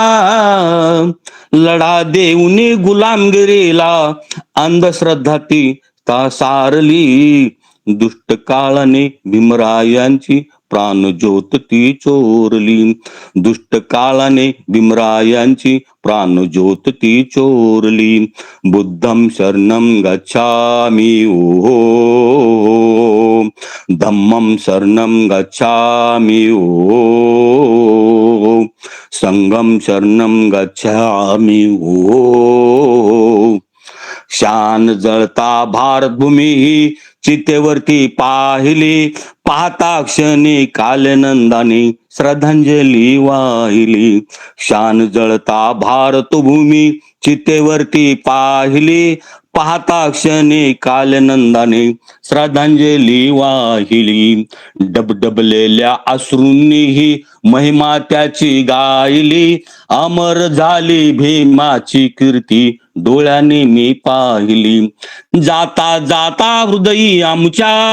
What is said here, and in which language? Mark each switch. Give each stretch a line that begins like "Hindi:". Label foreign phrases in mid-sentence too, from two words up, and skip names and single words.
Marathi: लढा देऊनी गुलामगिरीला अंधश्रद्धा ती सारली दुष्ट काळाने भीमरायांची प्राणज्योत ती चोरली दुष्ट काळाने भीमरायांची प्राणज्योत ती चोरली
Pali: बुद्धं शरणं गच्छामि ओम धम्मं शरणं गच्छामि ओम संघं शरणं गच्छामि ओम
Marathi: शान जळता भारतभूमी ही चितेवरती पाहिली पाहता क्षणी कालनंदाने श्रद्धांजली वाहिली शान जळता भारतभूमी चितेवरती पाहिली पाहता क्षणी कालनंदाने श्रद्धांजली वाहिली डबडबलेल्या अश्रूंनी ही महिमा त्याची गायली अमर झाली भीमाची कीर्ती डोळ्याने मी पाहिली जाता जाता हृदयी आमच्या